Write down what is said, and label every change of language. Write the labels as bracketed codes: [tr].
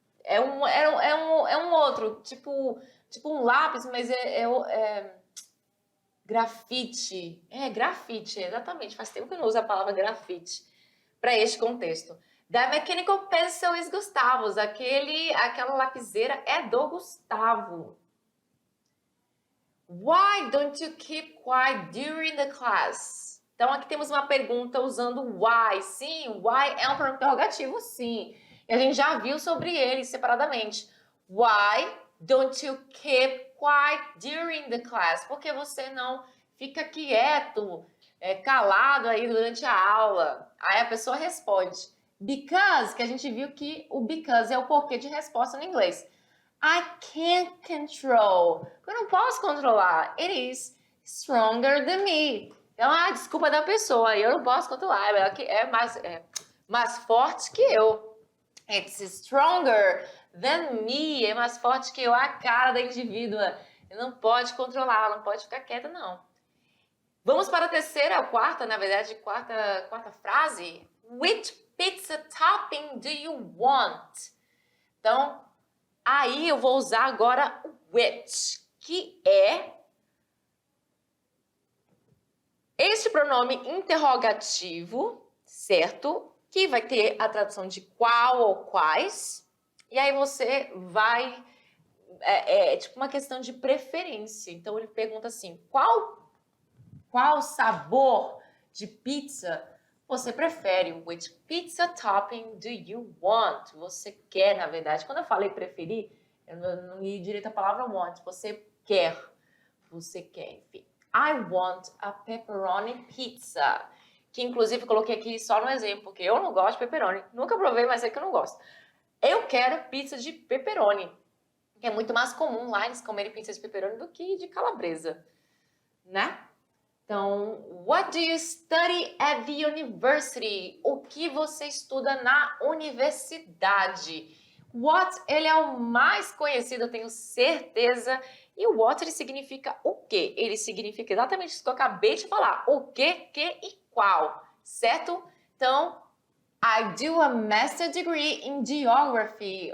[pt] É um outro, tipo um lápis, mas é grafite. Grafite, exatamente. Faz tempo que eu não uso a palavra grafite para este contexto. [en] The mechanical pencil is Gustavos. [pt] Aquela lapiseira é do Gustavo. [en] Why don't you keep quiet during the class? [pt] Então, aqui temos uma pergunta usando why. Sim, why é um pronome interrogativo, sim. E a gente já viu sobre ele separadamente. [en] Why don't you keep quiet during the class? [pt] Porque você não fica quieto, calado aí durante a aula. Aí a pessoa responde. Because, que a gente viu que o because é o porquê de resposta no inglês. [en] I can't control. [pt] Eu não posso controlar. [en] It is stronger than me. [pt] Então, a desculpa da pessoa. Eu não posso controlar. É mais forte que eu. [en] It's stronger than me. [pt] É mais forte que eu. A cara da indivídua. Ele não pode controlar. Não pode ficar quieta, não. Vamos para a terceira, quarta quarta frase. [en] Which pizza topping do you want? [pt] Então, aí eu vou usar agora o which, que é este pronome interrogativo, certo? Que vai ter a tradução de qual ou quais. E aí você vai... É tipo uma questão de preferência. Então, ele pergunta assim, qual sabor de pizza você prefere? [en] Which pizza topping do you want? [pt] Você quer, na verdade. Quando eu falei preferir, eu não li direito a palavra want. Você quer, enfim. [en] I want a pepperoni pizza. [pt] Que, inclusive, coloquei aqui só no exemplo, porque eu não gosto de pepperoni. Nunca provei, mas sei que eu não gosto. Eu quero pizza de pepperoni. Que é muito mais comum lá eles comerem pizza de pepperoni do que de calabresa, né? [en] Então, what do you study at the university? [pt] O que você estuda na universidade? What, ele é o mais conhecido, eu tenho certeza. E o what, ele significa o quê? Ele significa exatamente isso que eu acabei de falar. O quê, que e qual, certo? Então, [en] I do a master degree in geography.